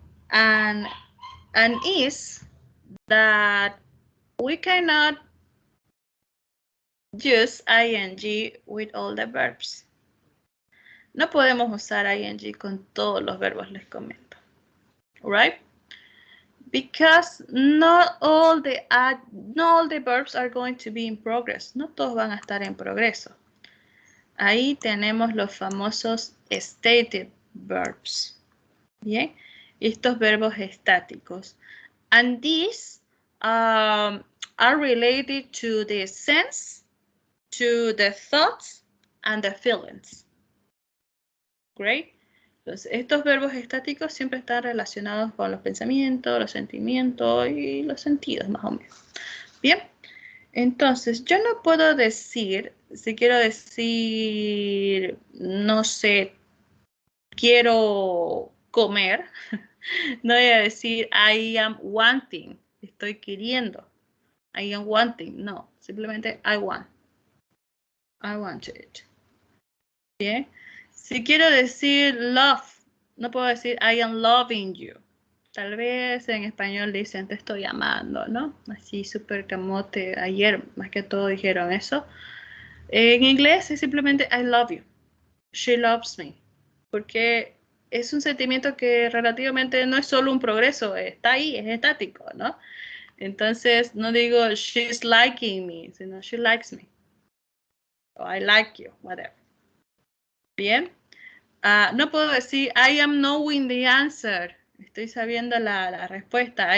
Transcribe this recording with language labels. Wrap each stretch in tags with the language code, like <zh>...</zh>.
<en>And is that we cannot use ing with all the verbs.</en> <es>No podemos usar ing con todos los verbos, les comento. Right?</es> <en>Because not all the verbs are going to be in progress.</en> <es>No todos van a estar en progreso. Ahí tenemos los famosos stated verbs. Bien, estos verbos estáticos.</es> <en>And these are related to the sense, to the thoughts, and the feelings. Great.</en> <es>Entonces, estos verbos estáticos siempre están relacionados con los pensamientos, los sentimientos y los sentidos, más o menos. Bien. Entonces, yo no puedo decir, si quiero decir, no sé, quiero comer, no voy a decir</es> <en>I am wanting,</en> <es>estoy queriendo.</es> <en>I am wanting, no, simplemente I want. I want it. Bien.</en> <es>Si quiero decir love, no puedo decir</es> <en>I am loving you.</en> <es>Tal vez en español dicen te estoy amando, ¿no? Así súper camote. Ayer más que todo dijeron eso. En inglés es simplemente</es> <en>I love you. She loves me.</en> <es>Porque es un sentimiento que relativamente no es solo un progreso, está ahí, es estático, ¿no? Entonces no digo</es> <en>she's liking me,</en> <es>sino</es> <en>she likes me. O I like you, whatever. Bien.</en> <es>No puedo decir</es> <en>I am knowing the answer.</en> <es>Estoy sabiendo la respuesta.</es>